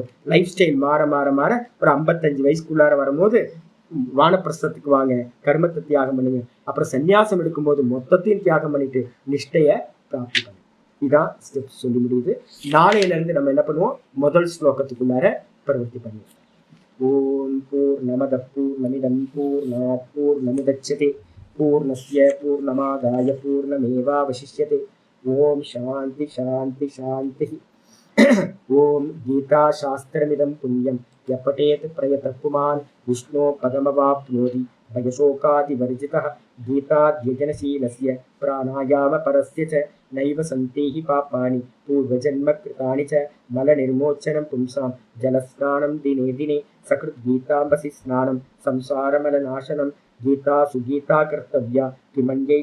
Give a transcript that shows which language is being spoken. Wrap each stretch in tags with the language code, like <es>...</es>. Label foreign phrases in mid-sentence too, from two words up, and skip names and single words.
<en>life style</en> <ta>மாற மாற மாற ஒரு 55 வயசுக்குள்ளார வரும்போது வானப்பிரஸ்தத்துக்கு வாங்க, கர்மத்தை தியாகம் பண்ணுங்க. அப்புறம் சன்னியாசம் எடுக்கும்போது மொத்தத்தையும் தியாகம் பண்ணிட்டு நிஷ்டைய பிராப்தி பண்ணுங்க. இதான் ஸ்டெப்ஸ் சொல்லி முடியுது. நாளையில இருந்து நம்ம என்ன பண்ணுவோம், முதல் ஸ்லோகத்துக்குள்ளார பிரவர்த்தி பண்ணுவோம்.</ta> <sa>ॐ पूर्णमदः पूर्णमिदं पूर्णात् पूर्णमुदच्यते पूर्णस्य पूर्णमादाय पूर्णमेवावशिष्यते. ॐ शान्तिः शान्तिः शान्तिः. ॐ गीताशास्त्रमिदं पुण्यं यः पठेत् प्रयतः पुमान् विष्णोः पदमवाप्नोति भयशोकादिवर्जितः गीताध्ययनशीलस्य प्राणायामपरस्य च नैव सन्ति हि पापानि पूर्वजन्मकृतानि च मलनिर्मोचनं पुंसां जलस्नानं दिने दिने सकृद्गीताम्बसि स्नानं संसारमलनाशनं गीता सुगीता कर्तव्या किमन्यै</sa>